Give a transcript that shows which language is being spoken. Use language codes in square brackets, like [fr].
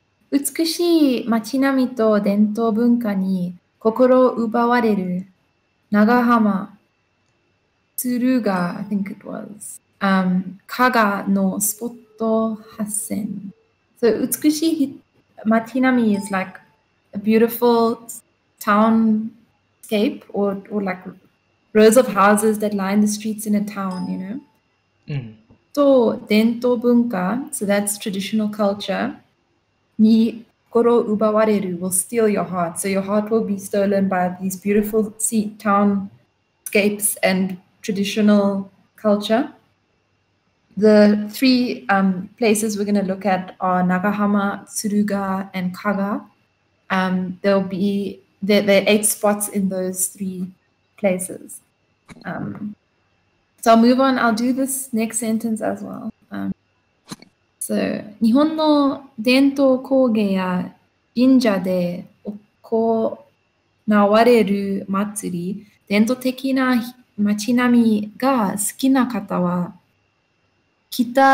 [ja] 美しい街並みと伝統文化に心を奪われる長浜、敦賀 [en] I think it was, [ja] 加賀のスポット発線。 [en] So [ja] 美しい街並み [en] is like a beautiful townscape or like rows of houses that line the streets in a town, you know. [ja] と伝統文化 [en] so that's traditional culture [ja] に心を奪われる [en] will steal your heart. So your heart will be stolen by these beautiful townscapes and traditional culture. The three places we're going to look at are Nagahama, Tsuruga, and Kaga. There are 8 spots in those 3 places. So I'll move on. I'll do this next sentence as well. So [ja] 日本の伝統工芸や神社で行われる祭り、伝統的な街並みが好きな方は、 [en] I